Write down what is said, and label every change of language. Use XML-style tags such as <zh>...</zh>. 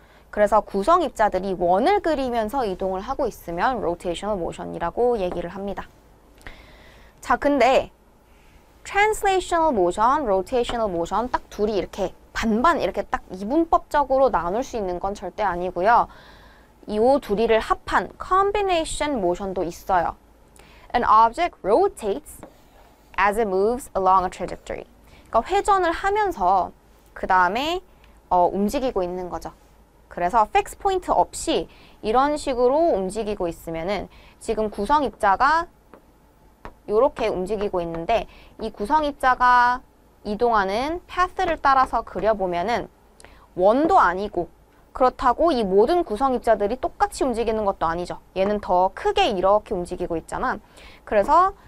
<ko>그래서 구성 입자들이 원을 그리면서 이동을 하고 있으면 rotational motion이라고 얘기를 합니다. 자, 근데 translational motion, rotational motion 딱 둘이 이렇게 반반 이렇게 딱 이분법적으로 나눌 수 있는 건 절대 아니고요. 이 둘이를 합한 combination motion도 있어요.</ko> <en>An object rotates as it moves along a trajectory.</en> <ko>그러니까 회전을 하면서 그 다음에 움직이고 있는 거죠. 그래서 fixed point 없이 이런 식으로 움직이고 있으면은 지금 구성 입자가 이렇게 움직이고 있는데 이 구성 입자가 이동하는 패스를 따라서 그려보면은 원도 아니고 그렇다고 이 모든 구성 입자들이 똑같이 움직이는 것도 아니죠. 얘는 더 크게 이렇게 움직이고 있잖아. 그래서</ko>